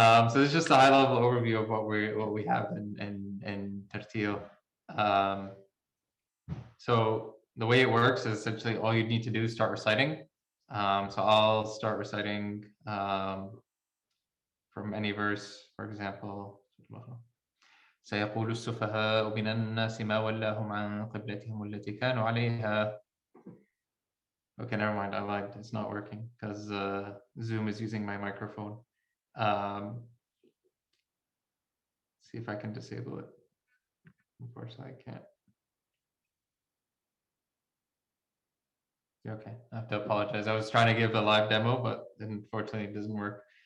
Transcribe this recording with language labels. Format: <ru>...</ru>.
<en>So this is just a high-level overview of what we have in Tarteel. So the way it works is essentially all you need to do is start reciting. So I'll start reciting from any verse, for example.</en> <ar>سيقول السفهاء من الناس ما ولاهم عن قبلتهم التي كانوا عليها.</ar> <en>Okay, never mind. I lied. It's not working because Zoom is using my microphone. See if I can disable it. Unfortunately, I can't. Okay, I have to apologize. I was trying to give a live demo, but unfortunately it doesn't work.</en>